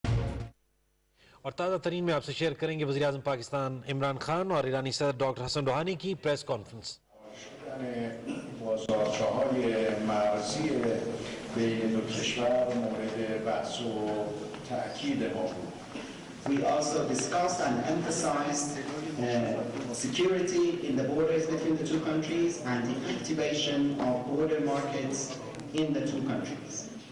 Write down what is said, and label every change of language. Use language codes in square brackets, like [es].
[hi] और ताज़ा तरीन में आपसे शेयर करेंगे वज़ीर-ए-आज़म पाकिस्तान इमरान खान और ईरानी सदर डॉक्टर हसन रूहानी की press conference. [fa] بازارچه‌های مرزی بین دو کشور مورد بحث و تأکید ما بود. [en] We also discussed and emphasized security in the borders between the two countries and the activation of border markets in the two countries.